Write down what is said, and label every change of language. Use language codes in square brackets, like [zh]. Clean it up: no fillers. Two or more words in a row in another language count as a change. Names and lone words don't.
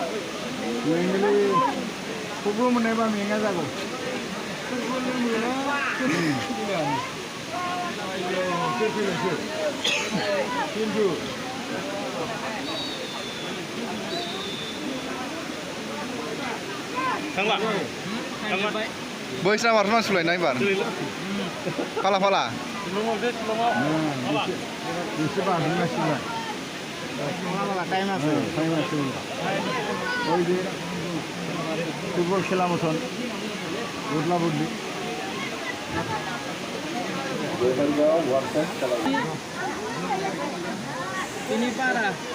[brx] खबर मोननायबा मेङा जागौ खिन्थु बैसा मारना सुलायनाय बार फाला फाला एसे बांसिन [bn] টাইম আছে ওই যে ফুটবল খেলা মতন বদলা বদলি [id] Ini parah.